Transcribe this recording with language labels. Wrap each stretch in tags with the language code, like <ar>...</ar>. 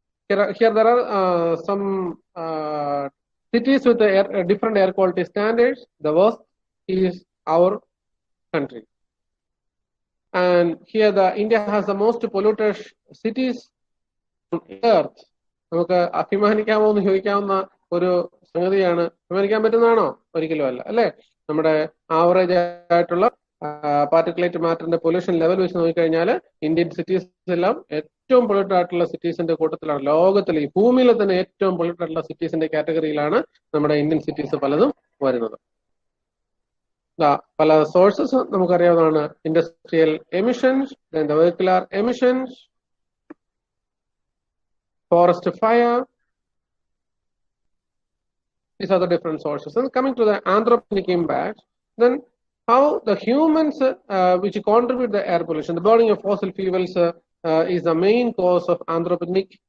<en>Here there are some cities with the different air quality standards. The worst is our country, and here the India has the most polluted cities on earth.</en> <ml>നമുക്ക് അഭിമാനിക്കാമോ എന്ന് ചോദിക്കാവുന്ന ഒരു സംഗതിയാണ്. അഭിമാനിക്കാൻ പറ്റുന്നതാണോ? ഒരിക്കലും അല്ല, അല്ലെ? നമ്മുടെ ആവറേജ് ആയിട്ടുള്ള പാർട്ടിക്കുലേറ്റ് മാറ്ററിന്റെ പൊല്യൂഷൻ ലെവൽ വെച്ച് നോക്കിക്കഴിഞ്ഞാൽ ഇന്ത്യൻ സിറ്റീസ് എല്ലാം ഏറ്റവും പൊല്യൂട്ടഡ് ആയിട്ടുള്ള സിറ്റീസിന്റെ കൂട്ടത്തിലാണ്. ലോകത്തിലെ ഈ ഭൂമിയിലെ തന്നെ ഏറ്റവും പൊല്യൂട്ടഡ് ആയിട്ടുള്ള സിറ്റീസിന്റെ കാറ്റഗറിയിലാണ് നമ്മുടെ ഇന്ത്യൻ സിറ്റീസ് പലതും വരുന്നത്. പല സോഴ്സസ് നമുക്കറിയാവുന്നതാണ്. Industrial emissions, vehicular emissions,</ml> <en>forest fire. These are the different sources. And coming to the anthropogenic impact, then how the humans which contribute the air pollution, the burning of fossil fuels is the main cause of anthropogenic.</en>